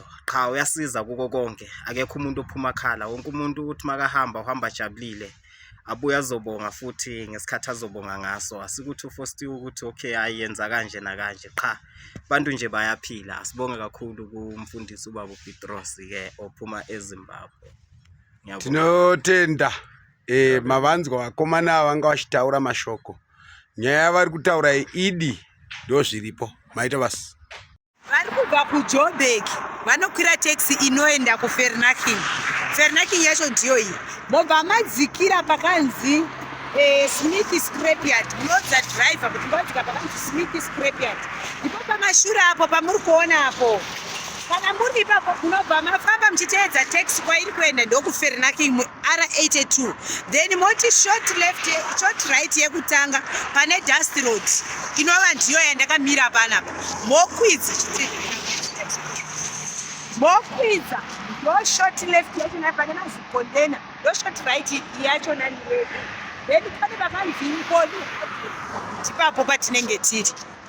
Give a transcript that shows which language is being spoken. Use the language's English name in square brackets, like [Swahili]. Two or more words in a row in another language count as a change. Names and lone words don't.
[Zulu] Cha uyasiza kuko konke, akekho umuntu ophuma khala, wonke umuntu uthi makahamba uhamba jabulile. Abuya azobonga futhi ngesikhathi azobonga ngaso, asikuthi ufostiwe ukuthi okay ayenza kanje na kanje. Cha bantu nje bayaphila. Asibonge kakhulu kumfundisi ubaba uPetros ke ophuma eZimbabwe. Ngiyabonga. [Shona] Tinotenda mavanzwa vakomana vanga vachitaura mashoko. Nyaya vari kutaura idi ndo zviripo. Maita basi. Vari kubva kuJoburg vanokwira taxi inoenda kuVerneging. Verneging yacho ndiyo iyi. Mobva madzikira pakanzi Smith Scrapyard. Munodza driver kuti mwadzika pakanzi Smith Scrapyard. Ndipo pamashure apo pamuri kuona apo. Kana muri ipapo munobva mafamba muchiteedza taxi kwairi kuenda ndokuVerneging R82. Then moti [English] short left, short right [Shona] yekutanga pane Dust Road. Inova ndiyo yandakamira panapa. Mokwidza mokwidza ndo [English] short left [Shona] yacho napane mazikondena ndo [English] short right [Shona] yacho naniwepo. Then pane pakanzi inkoni tipapo patinenge tiri.